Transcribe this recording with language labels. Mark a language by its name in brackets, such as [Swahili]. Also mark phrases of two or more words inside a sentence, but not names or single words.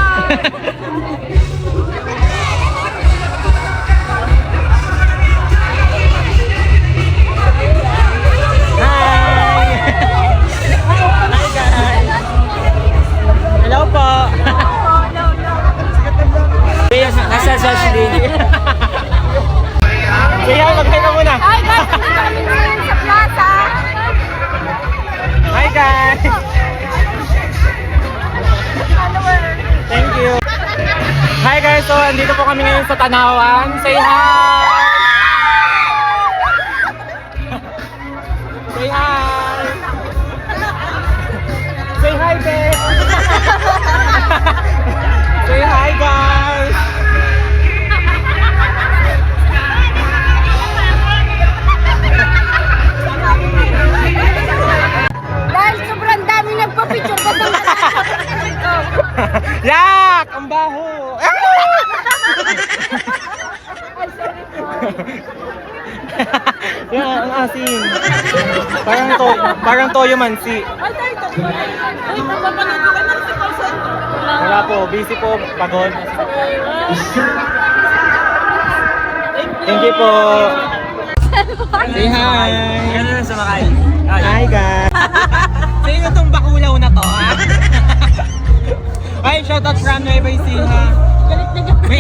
[English] Hi! Hi guys! Hello po! [Filipino] Nasa Jocelyn. [English] Say hi! [Filipino] Mag-hi ka muna! [English] Hi guys! [Filipino] Nandito kami ngayon sa plaza! [English] Hi guys! Thank you! Hi guys! [Filipino] So, andito po kami ngayon sa Tanawan. [English] Say hi! Say hi! Say hi, babe! Say hi, guys! [Filipino] Dahil sobrang dami nagpa-picture ko sa Yak! Ang baho! Yan, ang asin. Parang toyo mansi. Wala po, busy po, pagod. [English] Thank you po. Say hi. [Filipino] Gano'n lang sumakay. [English] Hi guys. [Filipino] Sino tong bakulaw na to, ha? [English] Ay, shoutout from Nueva Ecija. [Filipino] Galit na galit.